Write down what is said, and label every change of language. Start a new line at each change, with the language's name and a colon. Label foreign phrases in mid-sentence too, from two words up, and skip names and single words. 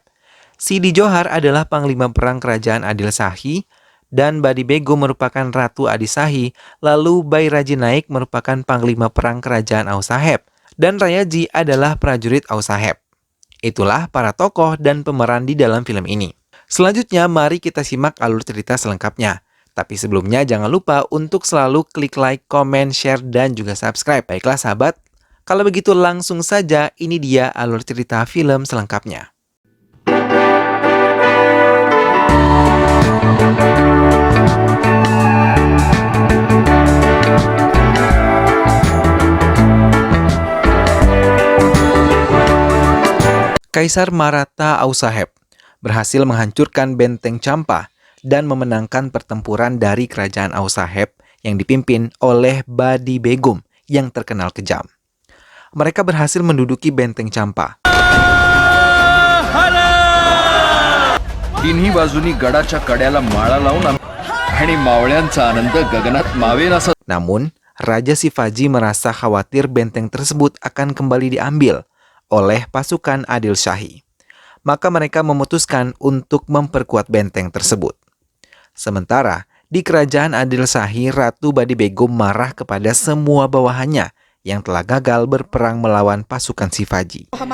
Indonesian: Sidi Johar adalah panglima perang kerajaan Adil Shahi dan Badi Begum merupakan ratu Adi Shahi, lalu Bairaji Naik merupakan panglima perang kerajaan Ausaheb dan Rayaji adalah prajurit Ausaheb. Itulah para tokoh dan pemeran di dalam film ini. Selanjutnya mari kita simak alur cerita selengkapnya. Tapi sebelumnya jangan lupa untuk selalu klik
English: like, comment, share,
Indonesian: dan juga subscribe. Baiklah sahabat, kalau begitu langsung saja ini dia alur cerita film selengkapnya. Kaisar Maratha Ausaheb berhasil menghancurkan benteng Champa dan memenangkan pertempuran dari kerajaan Ausaheb yang dipimpin oleh Badi Begum yang terkenal kejam. Mereka berhasil menduduki benteng Champa.
Marathi: तिन्ही बाजूनी गडाच्या कड्याला माळा लावून आणि मावळ्यांचा आनंद गगनात मावेनासा.
Indonesian: Namun, Raja Shivaji merasa khawatir benteng tersebut akan kembali diambil oleh pasukan Adil Shahi. Maka mereka memutuskan untuk memperkuat benteng tersebut. Sementara, di kerajaan Adil Shahi, Ratu Badi Begum marah kepada semua bawahannya yang telah gagal berperang melawan pasukan Shivaji.